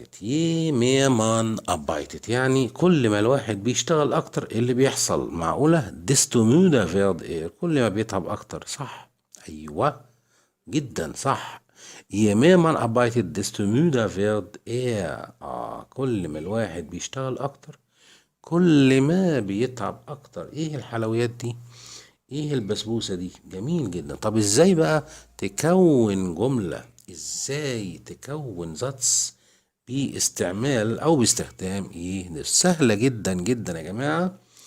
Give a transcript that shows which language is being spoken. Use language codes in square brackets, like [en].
[de] Je mehr man arbeitet [ar] يعني كل ما الواحد بيشتغل اكتر، إيه اللي بيحصل؟ معقولة؟ ديستو [de] müde wird er، [ar] كل ما بيتعب اكتر. صح. ايوه جدا صح. [de] Je mehr man arbeitet desto müder wird er. [ar] كل ما الواحد بيشتغل اكتر كل ما بيتعب اكتر. ايه الحلويات دي؟ ايه البسبوسة دي؟ جميل جدا. طب ازاي بقى تكون جملة؟ ازاي تكون ذاتس باستعمال او باستخدام ده سهلة جدا جدا يا جماعة.